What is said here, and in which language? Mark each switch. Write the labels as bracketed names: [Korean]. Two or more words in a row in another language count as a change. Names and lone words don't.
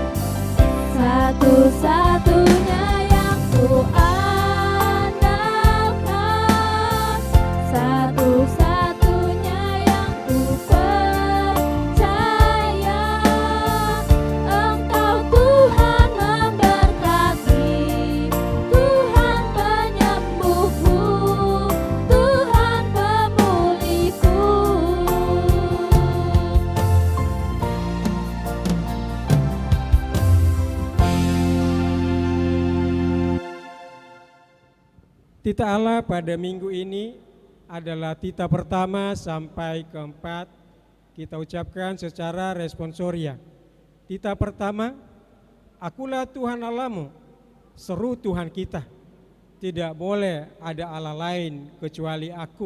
[Indonesian] Satu-satunya yang ku andalkan, satu-satunya yang ku percaya. Engkau Tuhan memberkati, Tuhan penyembuhku, Tuhan pemulihku. Titah Allah pada minggu ini adalah titah pertama sampai keempat. Kita ucapkan secara responsoria. Titah pertama, akulah Tuhan Allahmu, seru Tuhan kita. Tidak boleh ada Allah lain kecuali aku.